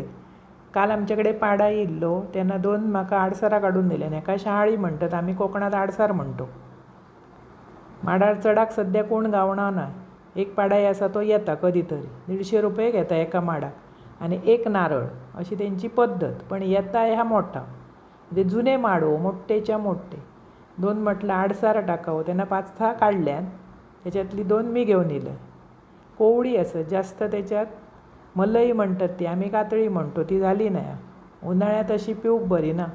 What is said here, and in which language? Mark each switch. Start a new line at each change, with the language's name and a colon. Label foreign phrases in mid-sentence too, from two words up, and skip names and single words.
Konkani: काल आमच्याकडे पाडा येयल्लो तेन्ना 2 म्हाका आडसरां काडून दिल्यान. एका शहाळी म्हणटात, आमी कोकणांत आडसार म्हणतो. माडार चडाक सद्या कोण गावना ना. एक पाडाय आसा तो येता कधी तरी. 150 रुपये घेता एका माडाक आनी एक नारळ अशी तेंची पद्दत. पण येता ह्या मोठा.
Marathi: म्हणजे जुने माड हो, मोठ्ठेच्या मोठ्ठे. 2 म्हटलं आडसार टाकावं तेन्ना 5 काडल्यान. त्याच्यातली 2 मी घेवन येयले. कोवळी असत जास्त, त्याच्यात मलई म्हणतात ती, आम्ही कातळी म्हणतो, ती झाली नाही.
Konkani: उन्हाळ्यात अशी पिवूक बरी ना.